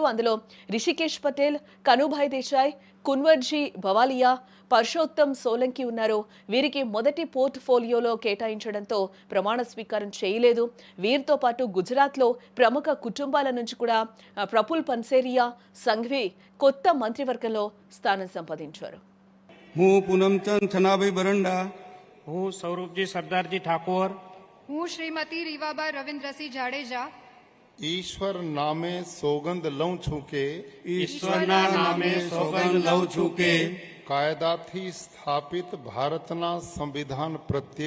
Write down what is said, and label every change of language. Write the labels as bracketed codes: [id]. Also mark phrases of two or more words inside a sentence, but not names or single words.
[te] అందులో రిషికేష్ పటేల్, కనుభాయ్ దేశాయ్, కున్వర్జీ భవాలియా, పర్షోత్తమ్ సోలంకి ఉన్నారు. వీరికి మొదటి పోర్ట్ఫోలియోలో కేటాయించడంతో ప్రమాణ స్వీకారం చేయలేదు. వీరితో పాటు గుజరాత్లో ప్రముఖ కుటుంబాల నుంచి కూడా ప్రఫుల్ పన్సేరియా, సంఘవి కొత్త మంత్రివర్గంలో స్థానం సంపాదించారు. [gu] હું પૂનમચંદ છનાભાઈ બરંડા, હું સૌરભજી સરદારજી ઠાકોર, હું શ્રીમતી રીવાબા રવિન્દ્રસિંહ જાડેજા ઈશ્વર નામે સોગંદ लઉં છું કે ઈશ્વરના નામે સોગંદ લઉં છું કે કાયદાથી સ્થાપિત ભારતના સંવિધાન પ્રત્યે